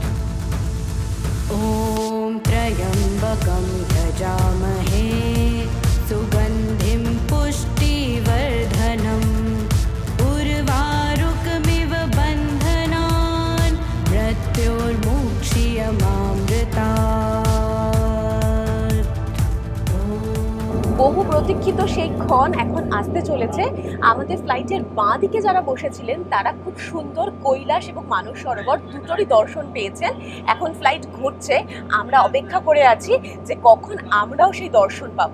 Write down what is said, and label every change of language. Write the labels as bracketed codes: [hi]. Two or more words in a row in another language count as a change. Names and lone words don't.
[sa] ॐ त्र्यम्बकं यजामहे सुगन्धिं पुष्टिवर्धनम् उर्वारुकमिव बन्धनान् मृत्योर्मुक्षीयमामृतात्। [bn] বহু প্রতীক্ষিত সেই ক্ষণ এখন আসতে চলেছে। আমাদের ফ্লাইটের বাঁ দিকে যারা বসেছিলেন তারা খুব সুন্দর কৈলাস এবং মানস সরোবর দুটোরই দর্শন পেয়েছেন। এখন ফ্লাইট ঘুরছে, আমরা অপেক্ষা করে আছি যে কখন আমরাও সেই দর্শন পাবো।